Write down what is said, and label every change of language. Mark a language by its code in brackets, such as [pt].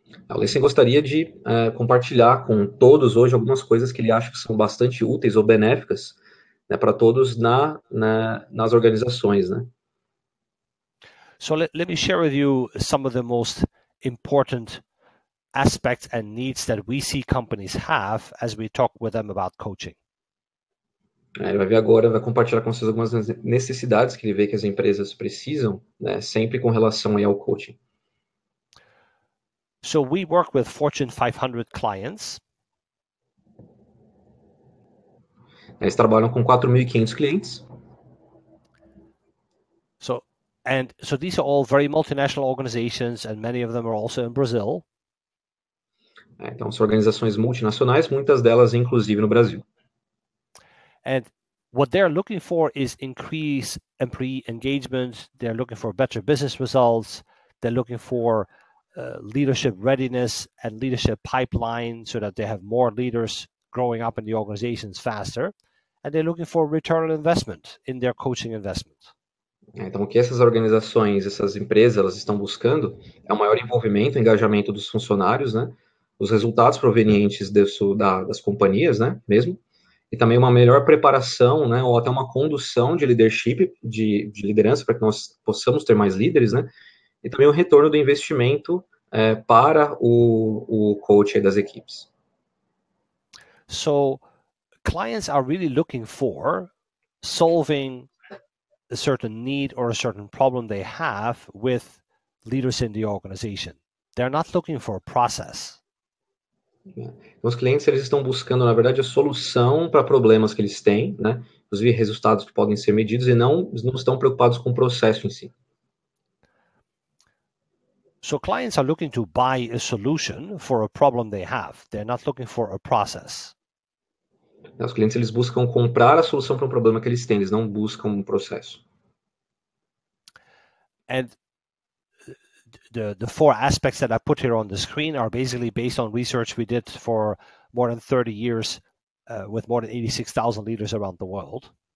[pt] O Listen gostaria de compartilhar com todos hoje algumas coisas que ele acha que são bastante úteis ou benéficas, né, para todos nas organizações, né? [en] So let me share with you some of the most important aspects and needs that we see companies have as we talk with them about coaching. [pt] Ele vai ver agora, vai compartilhar com vocês algumas necessidades que ele vê que as empresas precisam, né, sempre com relação aí ao coaching. [en] So we work with Fortune 500 clients. [pt] Eles trabalham com 4.500 clientes. [en] So these are all very multinational organizations, and many of them are also in Brazil. [pt] Então, são organizações multinacionais, muitas delas inclusive no Brasil. [en] And what they're looking for is increased employee engagement. They're looking for better business results. They're looking for leadership readiness and leadership pipeline so that they have more leaders growing up in the organizations faster. And they're looking for return on investment in their coaching investment. [pt] Então, o que essas organizações, essas empresas, elas estão buscando é um maior envolvimento, engajamento dos funcionários, né? Os resultados provenientes das companhias, né? Mesmo. E também uma melhor preparação, né? Ou até uma condução de leadership, de liderança, para que nós possamos ter mais líderes, né? E também o retorno do investimento para o coach das equipes. [en] So, clients are really looking for solving a certain need or a certain problem they have with leaders in the organization. They're not looking for a process. [pt] Os clientes, eles estão buscando, na verdade, a solução para problemas que eles têm, né? Inclusive resultados que podem ser medidos e não estão preocupados com o processo em si. [en] So clients are looking to buy a solution for a problem they have. They're not looking for a process. [pt] Os clientes, eles buscam comprar a solução para um problema que eles têm, eles não buscam um processo. [en] And the four aspects that I put here on the screen are basically based on research we did for more than 30 years with more than 86,000 leaders around the world.